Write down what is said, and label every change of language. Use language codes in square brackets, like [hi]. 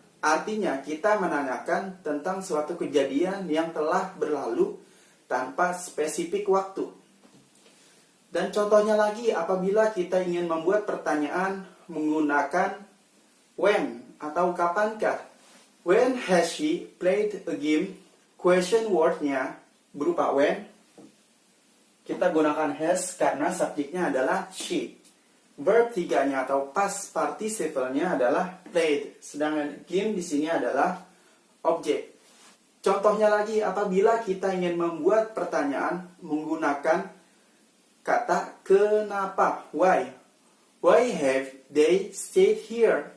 [id] Artinya kita menanyakan tentang suatu kejadian yang telah berlalu tanpa spesifik waktu. Dan contohnya lagi apabila kita ingin membuat pertanyaan menggunakan when atau kapankah. [en] When has she played a game? [id] Question word-nya berupa when. Kita gunakan has karena subjeknya adalah she. Verb 3-nya atau past participle-nya adalah played. Sedangkan game di sini adalah objek. Contohnya lagi apabila kita ingin membuat pertanyaan menggunakan kata kenapa, why. [en] Why have they stayed here?